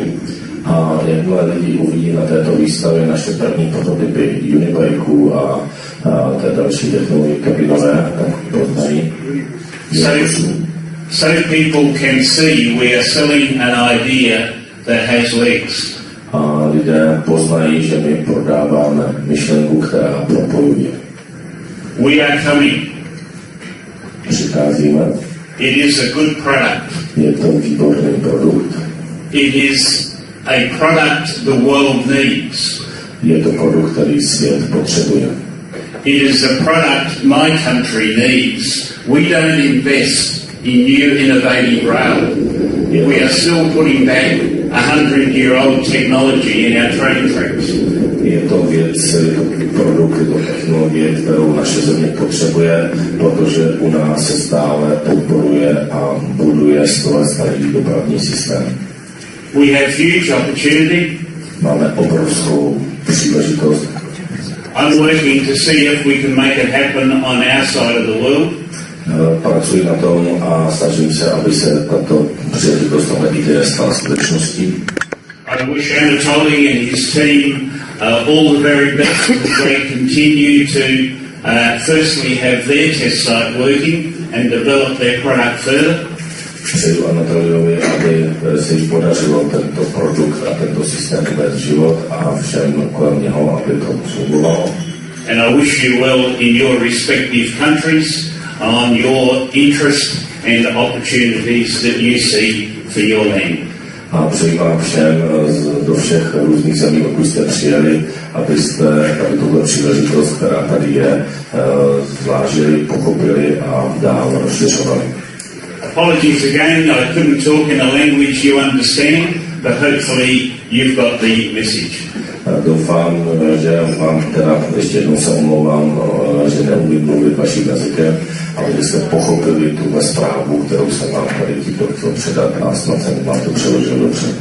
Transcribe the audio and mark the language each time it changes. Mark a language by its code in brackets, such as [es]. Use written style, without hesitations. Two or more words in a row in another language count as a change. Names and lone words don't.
[cs] A jakmile lidi uvidí na této výstavě naše první prototypy unibikeů a té další technologie kabinové, tak poznají. [en] So people can see we are selling an idea that has legs. [cs] A lidé poznají, že my prodáváme myšlenku, která propojuje. [en] We are coming. [cs] Přicházíme. [en] It is a good product. [cs] Je to výborný produkt. [en] It is a product the world needs. [cs] Je to produkt, který svět potřebuje. [en] It is a product my country needs. We don't invest in new innovative rail. We are still putting back 100-year-old technology in our train tracks. [cs] Je to věc, je to produkt, je to technologie, kterou naše země potřebuje, protože u nás se stále podporuje a buduje starý dopravní systém. [en] We have huge opportunity. [cs] Máme obrovskou příležitost. [en] I'm working to see if we can make it happen on our side of the world. [cs] Pracuji na tom a snažím se, aby se tato příležitost a ideje stala skutečností. [en] I wish Anatoly and his team all the very best as they continue to firstly have their test site working and develop their product further. [cs] Přeju Anatoliovi, aby se jí podařilo tento produkt a tento systém uvést život a všem kolem něho, aby to fungovalo. [en] And I wish you well in your respective countries on your interest and opportunities that you see for your land. [cs] A přeji vám všem do všech různých zemí, odkud jste přijeli, abyste tuto příležitost, která tady je, zvážili, pochopili a dál rozšiřovali. [en] Apologies again, I couldn't talk in a language you understand, but hopefully you've got the message. [cs] Doufám, že vám teda ještě jednou se omlouvám, že neumím mluvit vaším jazykem, ale že jste pochopili tuhle zprávu, kterou jsem vám tady tímto chtěl předat a snad jsem vám to přeložil dobře.